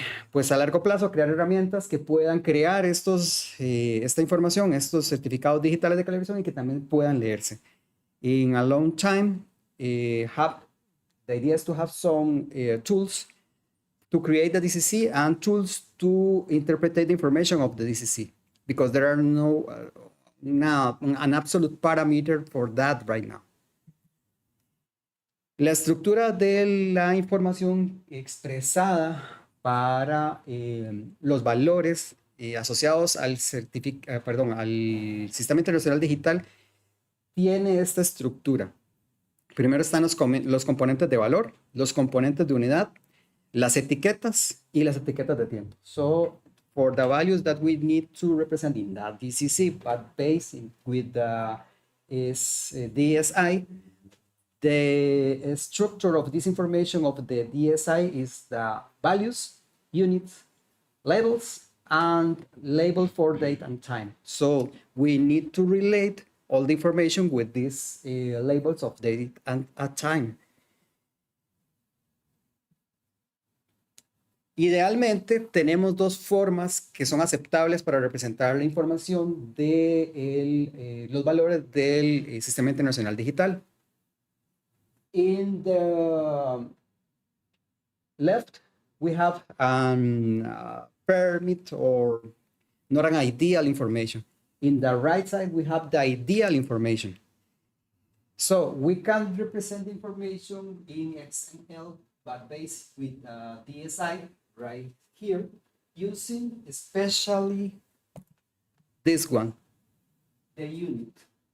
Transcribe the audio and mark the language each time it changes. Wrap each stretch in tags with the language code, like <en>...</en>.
<es>Pues a largo plazo crear herramientas que puedan crear esta información, estos certificados digitales de calibración, y que también puedan leerse.</es> <en>In a long time, the idea is to have some tools to create the DCC and tools to interpret the information of the DCC, because there are no an absolute parameter for that right now.</en> <es>La estructura de la información expresada para los valores asociados al Sistema Internacional Digital tiene esta estructura. Primero están los componentes de valor, los componentes de unidad, las etiquetas y las etiquetas de tiempo.</es> <en>So, for the values that we need to represent in that DCC, but based with the DSI, the structure of this information of the DSI is the values, units, labels, and label for date and time. So we need to relate all the information with these labels of date and time.</en> <es>Idealmente, tenemos dos formas que son aceptables para representar la información de los valores del Sistema Internacional Digital.</es> <en>In the left, we have an permit or not an ideal information. In the right side, we have the ideal information. So we can represent information in XML, but based with DSI right here, using especially this one, the unit.</en>